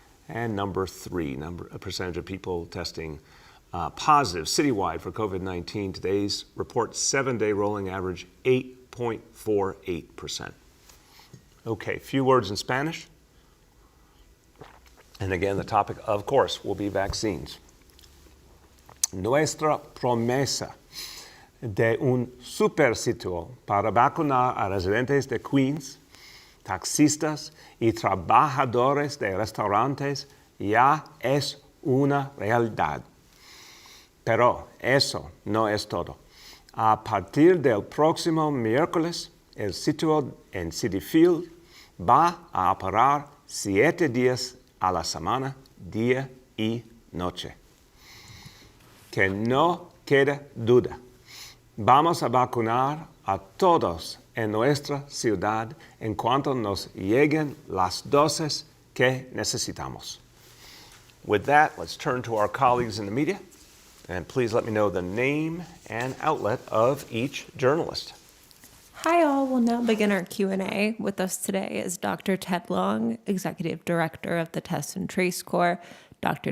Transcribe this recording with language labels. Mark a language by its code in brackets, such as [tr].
[en] And number three, a percentage of people testing positive citywide for COVID-19. Today's report, 7-day rolling average, 8.48%. Okay, few words in Spanish. And again, the topic, of course, will be vaccines. [es] Nuestra promesa de un super sitio para vacunar a residentes de Queens, taxistas y trabajadores de restaurantes ya es una realidad. Pero eso no es todo. A partir del próximo miércoles, el sitio en Citi Fields va a operar 7 días a la semana, día y noche. Que no quede duda. Vamos a vacunar a todos en nuestra ciudad en cuanto nos lleguen las dosis que necesitamos. [en] With that, let's turn to our colleagues in the media. And please let me know the name and outlet of each journalist. Hi all, we'll now begin our Q&A. With us today is Dr. Ted Long, Executive Director of the Test and Trace Corps, Dr.